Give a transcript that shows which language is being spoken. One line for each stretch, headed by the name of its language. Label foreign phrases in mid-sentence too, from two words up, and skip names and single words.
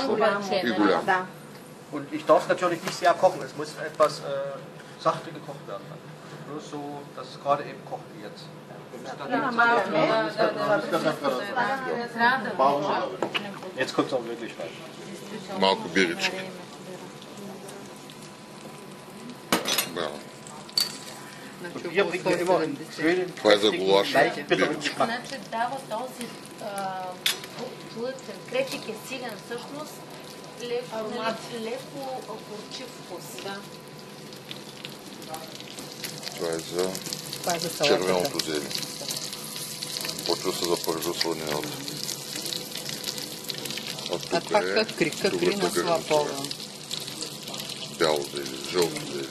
Bulgarian: сочно обаче, и нали? голям. Да.
German: Und ich darf natürlich nicht sehr kochen. Es muss etwas sachte gekocht werden. Bloß so, dass es gerade eben kocht wie jetzt. Jetzt kommt es auch wirklich rein.
Bulgarian: Малко бирички. Да. Значи
German: Wir
Bulgarian: около
German: bringen ja immer einen
Bulgarian: 170.
German: schönen,
Bulgarian: Това е за
German: kräftigen,
Bulgarian: гулаш.
German: leicht bitteren
Bulgarian: Биричка. Geschmack. Значи дава този плътен, крепик е силен всъщност, леко горчив вкус. Да. Това е за Това е за салатата. червеното зеле. Почва се запържа сланината. А това какри на слабова. Бяло зеле, жълто зеле.